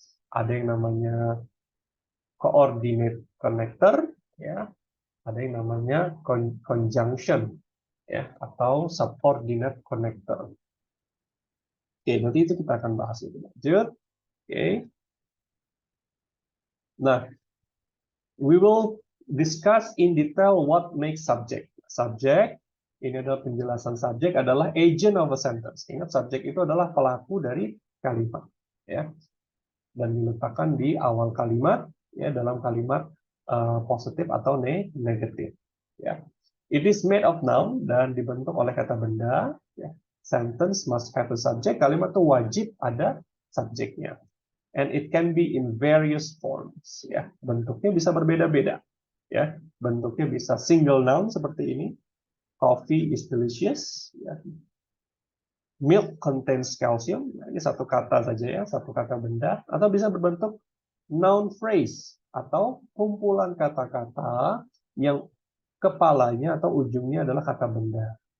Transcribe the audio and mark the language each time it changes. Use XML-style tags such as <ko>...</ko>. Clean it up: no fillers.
<id>Ada yang namanya coordinate connector ya, ada yang namanya conjunction ya atau subordinate connector. Oke, nanti itu kita akan bahas lebih lanjut. Oke.</id> <en>Nah, we will discuss in detail what makes subject.</en> <id>Subject, ini adalah penjelasan subjek adalah</id> <en>agent of a sentence.</en> <id>Ingat, subjek itu adalah pelaku dari kalimat, ya, dan diletakkan di awal kalimat, ya, dalam kalimat positif atau negatif, ya.</id> <en>It is made of noun</en> <id>dan dibentuk oleh kata benda. Ya.</id> <en>Sentence must have a subject.</en> <id>Kalimat itu wajib ada subjeknya.</id> <en>And it can be in various forms.</en> <id>Ya, bentuknya bisa berbeda-beda. Ya, bentuknya bisa single noun seperti ini.</id> <en>Coffee is delicious. Ya. Milk contains calcium.</en> <id>Nah, ini satu kata saja ya, satu kata benda. Atau bisa berbentuk noun phrase atau kumpulan kata-kata yang kepalanya atau ujungnya adalah kata benda.</id>